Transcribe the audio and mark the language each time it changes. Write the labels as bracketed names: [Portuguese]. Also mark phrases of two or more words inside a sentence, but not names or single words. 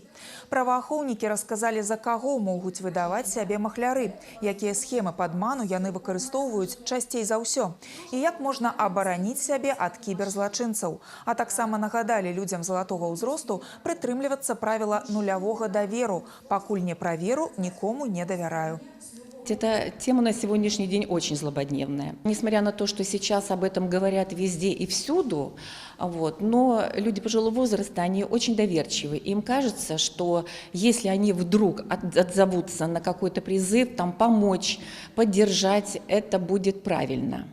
[Belarusian] Праваахоўнікі расказалі, за каго могуць выдаваць сябе махляры, якія схемы падману яны выкарыстоўваюць часцей за ўсё, і як можна абараніць сябе ад кіберзлачынцаў. А таксама нагадалі людзям залатога ўзросту прытрымлівацца правіла нулявога даверу. Пакуль не праверу, нікому не давяраю. [Russian] Эта тема на сегодняшний день очень злободневная. Несмотря на то, что сейчас об этом говорят везде и всюду, но люди пожилого возраста, они очень доверчивы. Им кажется, что если они вдруг отзовутся на какой-то призыв, там, помочь, поддержать, это будет правильно.